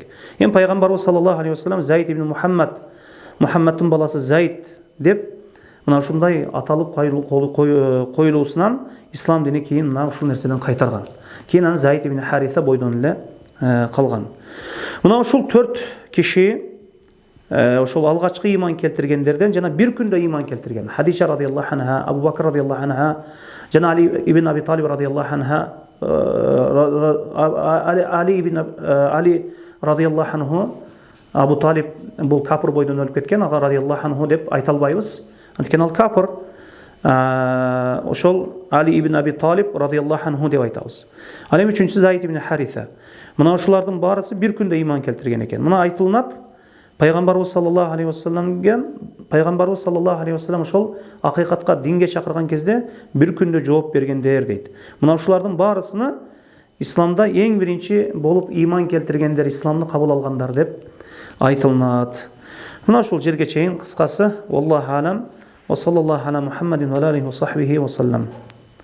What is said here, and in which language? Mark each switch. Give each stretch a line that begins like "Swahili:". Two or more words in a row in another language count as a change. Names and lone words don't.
Kyrgyz: Эми пайгамбарыбыз
Arabic: صلى الله عليه وسلم
Kyrgyz: Заид ибн Мухаммадтын баласы Заид деп мына ушундай аталып коюлуусунан ислам дини кийин мына ушул нерседен кайтарган. Кийин аны Заид ибн Хариса бойдон эле калган. Мына ушул 4 киши ошол алгачкы ыйман келтиргендерден жана бир күндө ыйман келтирген. Хадиша
Arabic: رضي الله عنها,
Kyrgyz: Абу Бакр
Arabic: رضي الله عنها,
Kyrgyz: жана Али ибн Аби Талиб
Arabic: رضي الله عنها,
Kyrgyz: Али
Arabic: رضي الله عنه,
Kyrgyz: Абу Талиб бул капыр бойдон өлүп кеткен, ага
Arabic: رضي الله عنه
Kyrgyz: деп айта албайбыз. Анткени ал капыр. Ошол Али ибн Аби Талиб
Arabic: رضي الله عنه
Kyrgyz: деп айтабыз. Ал эми үчүнчүсү Заид ибн Хариса. Мына ушулардын баарысы бир күндө ыйман келтирген экен. Мына айтылынат Пайгамбарыбыз
Arabic: صلى الله عليه وسلم
Kyrgyz: ошол акыйкатка, динге чакырган кезде бир күндө жооп бергендер дейт. Мына ушулардын баарысыны исламда эң биринчи болуп ыйман келтиргендер, исламды кабыл алгандар деп айтылынат. Мына ушул жерге чейин кыскасы.
Arabic: والله أعلم. وصلى الله على محمد وآله وصحبه وسلم.